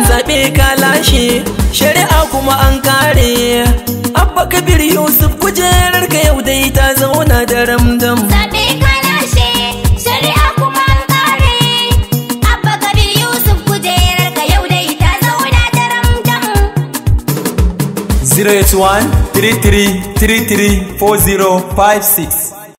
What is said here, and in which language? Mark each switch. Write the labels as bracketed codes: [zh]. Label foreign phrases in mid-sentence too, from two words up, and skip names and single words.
[ha] Zaɓe ka lashe, shari'a kuma an kare. Abba Kabir Yusuf, kujerar ka yau dai ta zauna daram dam. Zaɓe ka lashe, shari'a kuma an kare. Abba Kabir Yusuf, kujerar ka yau dai ta zauna daram dam. [en] Zero eight one, three three three three, four zero five six.